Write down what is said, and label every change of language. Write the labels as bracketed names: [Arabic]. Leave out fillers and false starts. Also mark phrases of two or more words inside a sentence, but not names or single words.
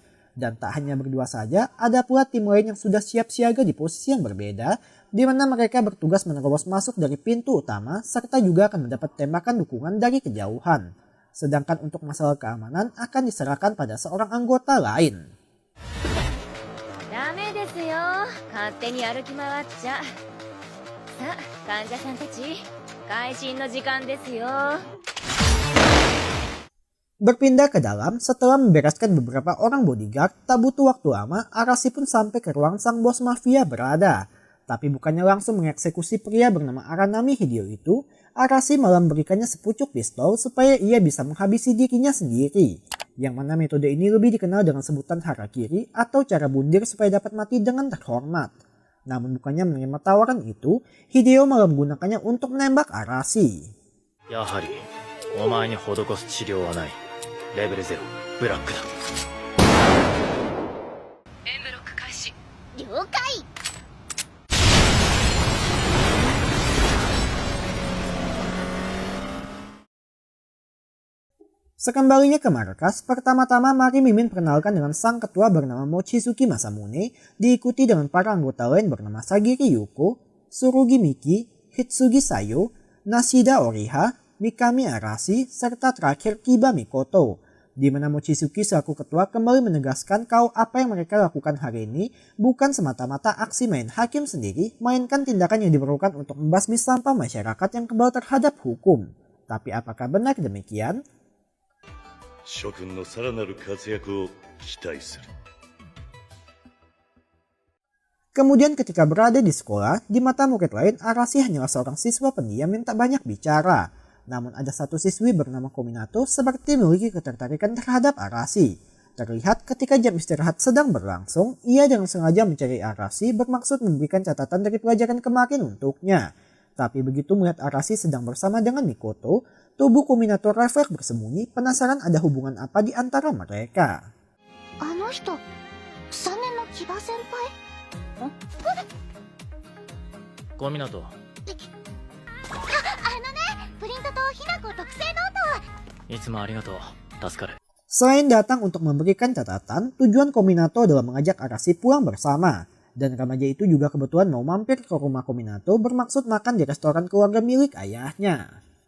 [Indonesian] Dan tak hanya berdua saja, ada pula tim lain yang sudah siap siaga di posisi yang berbeda, di mana mereka bertugas menerobos masuk dari pintu utama serta juga akan mendapat tembakan dukungan dari kejauhan. Sedangkan untuk masalah keamanan akan diserahkan pada seorang anggota lain. [Japanese] ダメですよ、勝手に歩き回っちゃ。さあ、患者さんたち、開診の時間ですよ。 [Indonesian] Berpindah ke dalam, setelah membereskan beberapa orang bodyguard, tak butuh waktu lama, Arasi pun sampai ke ruang sang bos mafia berada. Tapi bukannya langsung mengeksekusi pria bernama Aranami Hideo itu, Arasi malah memberikannya sepucuk pistol supaya ia bisa menghabisi dirinya sendiri. Yang mana metode ini lebih dikenal dengan sebutan harakiri atau cara bundir supaya dapat mati dengan terhormat. Namun bukannya menerima tawaran itu, Hideo malah menggunakannya untuk menembak Arasi. [Japanese] やはりお前に施す治療はない。レベル0ブラックだ。エンブロック開始。了解。 [Indonesian] Sekembalinya ke markas, pertama-tama mari Mimin perkenalkan dengan sang ketua bernama Mochizuki Masamune, diikuti dengan para anggota lain bernama Sagiri Yuko, Surugi Miki, Hitsugi Sayo, Nashida Oriha, Mikami Arasi, serta terakhir Kiba Mikoto. Di mana Mochizuki selaku ketua kembali menegaskan kalau apa yang mereka lakukan hari ini bukan semata-mata aksi main hakim sendiri, melainkan tindakan yang diperlukan untuk membasmi sampah masyarakat yang kebal terhadap hukum. Tapi apakah benar demikian? [Japanese] 諸君のさらなる活躍を期待する。 [Indonesian] Kemudian ketika berada di sekolah, di mata murid lain Arasi hanyalah seorang siswa pendiam yang tak banyak bicara. Namun ada satu siswi bernama Kominato seperti memiliki ketertarikan terhadap Arasi. Terlihat ketika jam istirahat sedang berlangsung, ia dengan sengaja mencari Arasi bermaksud memberikan catatan dari pelajaran kemarin untuknya. Tapi begitu melihat Arasi sedang bersama dengan Mikoto, tubuh Kominato refleks bersembunyi penasaran ada hubungan apa di antara mereka. [Japanese] あの人、3年の木場先輩？小湊。プリントとひなこ特製ノート。いつもありがとう。助かる。 [Indonesian] Selain datang untuk memberikan catatan, tujuan Kominato adalah mengajak Arasi pulang bersama. Dan remaja itu juga kebetulan mau mampir ke rumah Kominato bermaksud makan di restoran keluarga milik ayahnya.